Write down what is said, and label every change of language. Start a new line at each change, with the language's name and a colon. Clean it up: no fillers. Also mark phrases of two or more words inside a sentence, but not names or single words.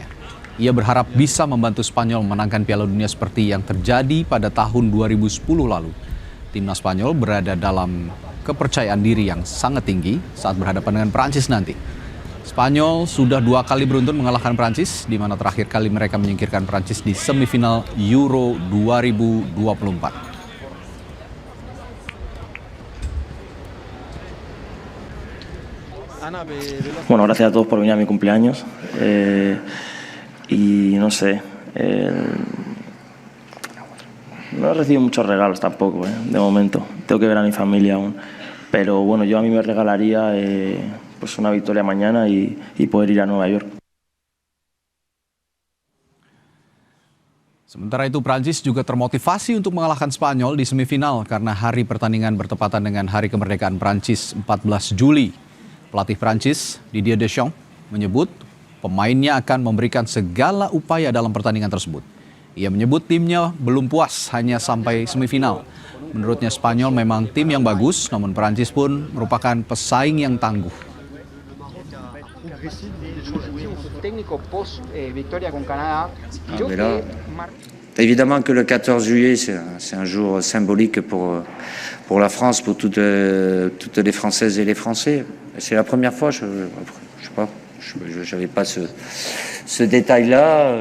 Indonesian: Ia berharap bisa membantu Spanyol memenangkan Piala Dunia seperti yang terjadi pada tahun 2010 lalu. Timnas Spanyol berada dalam kepercayaan diri yang sangat tinggi saat berhadapan dengan Prancis nanti. Spanyol sudah 2 kali beruntun mengalahkan Prancis, di mana terakhir kali mereka menyingkirkan Prancis di semifinal Euro 2024.
Spanish: Bueno, gracias a todos por venir a mi cumpleaños y no sé, no he recibido muchos regalos tampoco, de momento. Tengo que ver a mi familia aún. Pero bueno, yo a mí me regalaría pues una victoria mañana y poder ir a Nueva York.
Indonesian: Sementara itu Prancis juga termotivasi untuk mengalahkan Spanyol di semifinal karena hari pertandingan bertepatan dengan hari kemerdekaan Prancis 14 Juli. Pelatih Prancis, Didier Deschamps, menyebut pemainnya akan memberikan segala upaya dalam pertandingan tersebut. Ia menyebut timnya belum puas hanya sampai semifinal. Menurutnya Spanyol memang tim yang bagus, namun Prancis pun merupakan pesaing yang tangguh.
French: Évidemment que le 14 juillet, c'est un jour symbolique pour la France, pour toutes les Françaises et les Français. C'est la première fois, je sais pas, je n'avais pas ce détail-là.